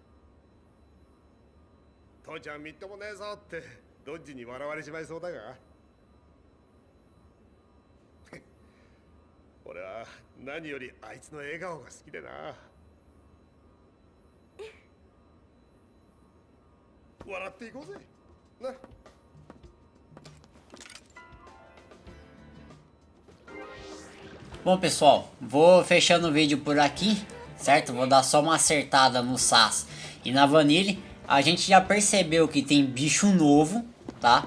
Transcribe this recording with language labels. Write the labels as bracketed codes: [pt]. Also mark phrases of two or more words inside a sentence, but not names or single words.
[ja] 父ちゃんみっともねえぞってドッジに笑われちまいそうだが俺は何よりあいつの笑顔が好きでな。笑っていこうぜな。 [pt] Bom, pessoal, vou fechando o vídeo por aqui, certo? Vou dar só uma acertada no Sass e na Vanille. A gente já percebeu que tem bicho novo, tá?